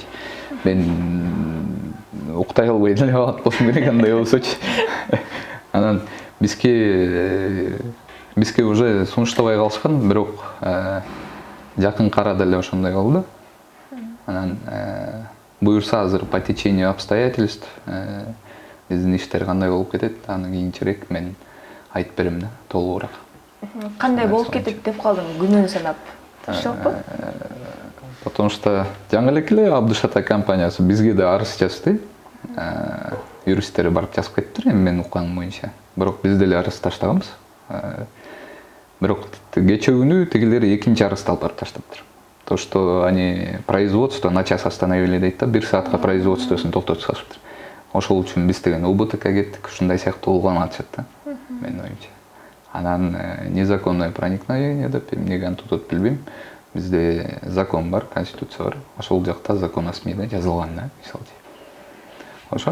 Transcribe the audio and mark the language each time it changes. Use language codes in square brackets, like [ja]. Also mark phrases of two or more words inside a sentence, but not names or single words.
[ky] Мен уктай албай деле калат болсом керек андай болсочу. Анан бизге уже сунуштабай калышкан, бирок жакын арада эле ошондой калды. Анан буюрса азыр [ru] по течению обстоятельств [ky] биздин иштер кандай болуп кетет, аны кийинчерээк мен айтып берем да, толугураак. Кандай болуп кетет деп калдың, күнүн санап? Ташылпы? [ru] Потому что [ky] жаңы эле Абдышата компаниясы бизге да арыз жазды. Юристтери барып жазып кетиптир, эми мен укканым боюнча. Бирок биз деле арыз таштаганбыз. Бирок кечээ күнү тигилер экинчи арызды алып барып таштаптыр. [ru] То, что они производство на час остановили [ky] дейт да, 1 саатка производствосун токтотуп салышыптыр. Ошол үчүн биз деген УБТК кеттик, ушундай сыяктуу болгон атышат да, менин оюмча. Анан [ru] незаконное проникновение [ky] деп эмнеге антутот билбейм. Бизде закон бар, конституция бар. Ошол жакта [ru] закон о СМИде [ky] жазылган да, мисалы.